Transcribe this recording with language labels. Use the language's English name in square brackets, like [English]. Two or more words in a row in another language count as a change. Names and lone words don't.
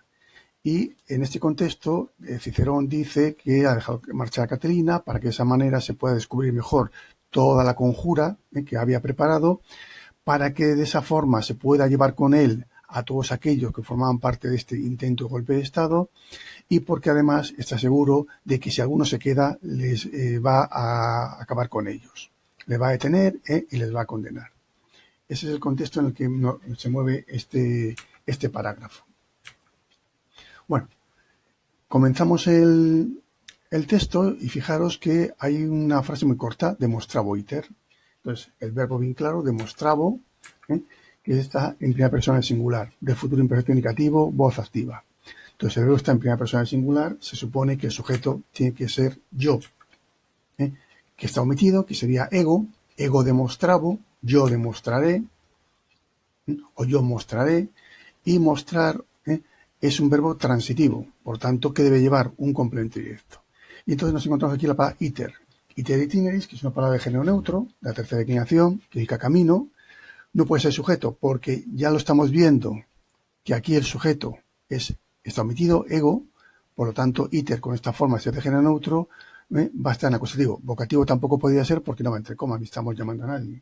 [Spanish] Y en este contexto, Cicerón dice que ha dejado marchar a Catilina para que de esa manera se pueda descubrir mejor toda la conjura que había preparado, para que de esa forma se pueda llevar con él a todos aquellos que formaban parte de este intento de golpe de Estado, y porque además está seguro de que si alguno se queda, les va a acabar con ellos. Les va a detener y les va a condenar. Ese es el contexto en el que se mueve este parágrafo. Bueno, comenzamos el texto y fijaros que hay una frase muy corta, [Latin] demonstrabo iter. [Spanish] Entonces, el verbo bien claro, demonstrabo, que está en primera persona del singular, del futuro imperfecto indicativo, voz activa. Entonces, el verbo está en primera persona del singular, se supone que el sujeto tiene que ser yo, que está omitido, que sería [Latin] ego demonstrabo, [Spanish] yo demostraré, o yo mostraré, y mostrar es un verbo transitivo, por tanto, que debe llevar un complemento directo. Y entonces nos encontramos aquí la palabra iter. [Latin] Iter itineris, [Spanish] que es una palabra de género neutro, la tercera declinación, que indica camino. No puede ser sujeto, porque ya lo estamos viendo, que aquí el sujeto está omitido, ego, por lo tanto, iter con esta forma de ser de género neutro va a estar en acusativo. Vocativo tampoco podría ser porque no va entre comas, ni estamos llamando a nadie.